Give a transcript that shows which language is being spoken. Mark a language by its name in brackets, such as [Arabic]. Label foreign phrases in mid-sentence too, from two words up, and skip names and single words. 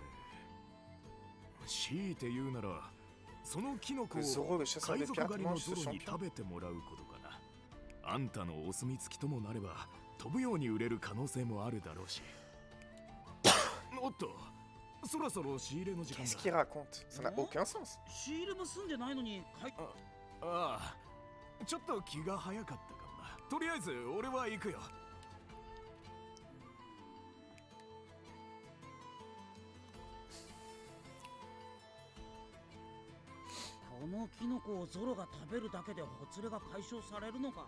[Japanese] 強いて言うなら、そのキノコを海賊狩りのゾロに食べてもらうことかな。あんたのお墨付きともなれば飛ぶように売れる可能性もあるだろうし。おっと、そろそろ仕入れの時間だ。 [French] Qu'est-ce qu'il raconte? Ça n'a aucun sens. [Japanese] 仕入れも済んでないのにああ、ちょっと気が早かったかもな。とりあえず俺は行くよ。ここのキノコをゾロが食べるだけでほつれが解消されるのか？